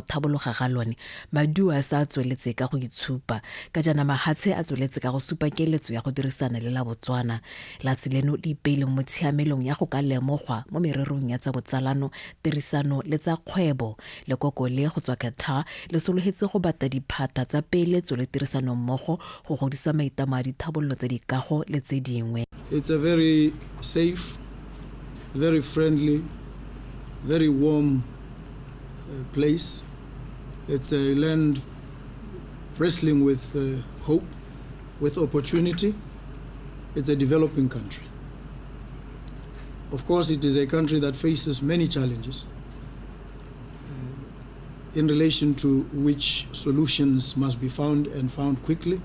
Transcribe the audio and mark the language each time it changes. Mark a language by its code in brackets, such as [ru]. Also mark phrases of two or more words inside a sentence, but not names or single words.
[tn] thabologa ga lone maduo a sa tsweletse ka go itshupa ka jana mahatshe a tsweletse ka go supa keletso ya go dirisana le la Botswana la tseleno le ipeileng mo tshiamelong ya go ka lemogwa mo mererong ya tsa botsalano tirisano le tsa kgwebo le kokole go tswa Qatar le sologetse go bata diphata tsa peeletso le tirisano mmogo go godisa maitamo a dithabololo tse di kago le tse dingwe. [en] It's a very safe, very friendly, very warm place. It's a land wrestling with hope, with opportunity. It's a developing country. Of course, it is a country that faces many challenges in relation to which solutions must be found and found quickly.